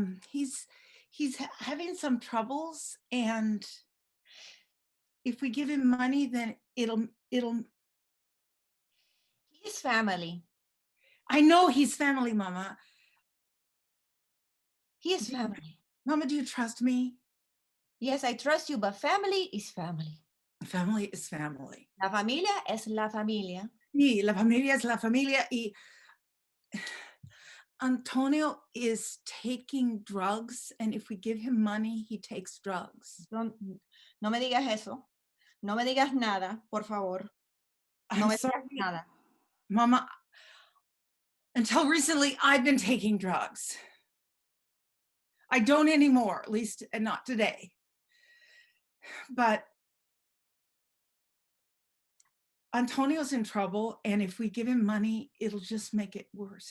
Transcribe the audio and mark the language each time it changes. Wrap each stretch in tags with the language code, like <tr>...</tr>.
<en>He's having some troubles, and if we give him money, then it'll His family. I know he's family, Mama. His family. Mama, do you trust me? Yes, I trust you, but family is family. Family is family.</en> <es>La familia es la familia. Y la familia es la familia.</es> <en>Y Antonio is taking drugs, and if we give him money, he takes drugs.</en> <es>No me digas eso. No me digas nada, por favor. No</es> <en>I'm</en> <es>me</es> <en>sorry,</en> <es>digas nada.</es> <en>Mama. Until recently, I've been taking drugs. I don't anymore, at least not today. But Antonio's in trouble, and if we give him money, it'll just make it worse.</en>